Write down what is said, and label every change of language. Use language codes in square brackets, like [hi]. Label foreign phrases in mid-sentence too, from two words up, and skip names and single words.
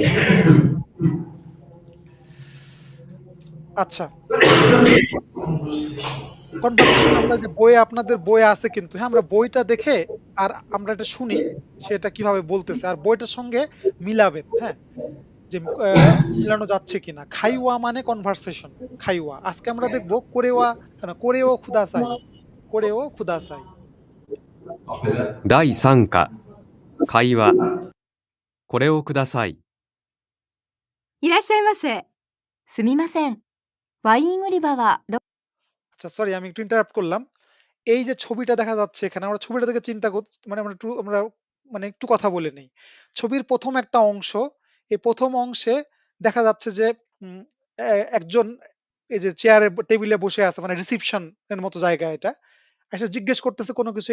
[bn] আচ্ছা, কনভারসেশন আমরা যে বইয়ে, আপনাদের বইয়ে আছে কিন্তু, হ্যাঁ, আমরা বইটা দেখে আর আমরা এটা শুনি সেটা কিভাবে বলতেছে, আর বইটার সঙ্গে মিলাবেন, হ্যাঁ, যে মিলানো যাচ্ছে কিনা। খাইওয়া মানে কনভারসেশন, খাইওয়া। আজকে আমরা দেখবো কোরেওয়া, [ja] これをください, これをください. 第3課会話これをください。いらっしゃいませ。すみません。ワイン売り場はど [bn] আচ্ছা সরি, আমি একটু ইন্টারাপ্ট করলাম। এই যে ছবিটা দেখা যাচ্ছে এখানে, আমরা ছবিটা দেখে চিন্তা মানে আমরা একটু কথা বলে নেই। ছবির প্রথম একটা অংশ, এই প্রথম অংশে দেখা যাচ্ছে যে উম, একজন এই যে চেয়ারে টেবিলে বসে আছে, মানে রিসিপশন এর মতো জায়গা এটা, এসে জিজ্ঞেস করতেছে কোনো কিছু।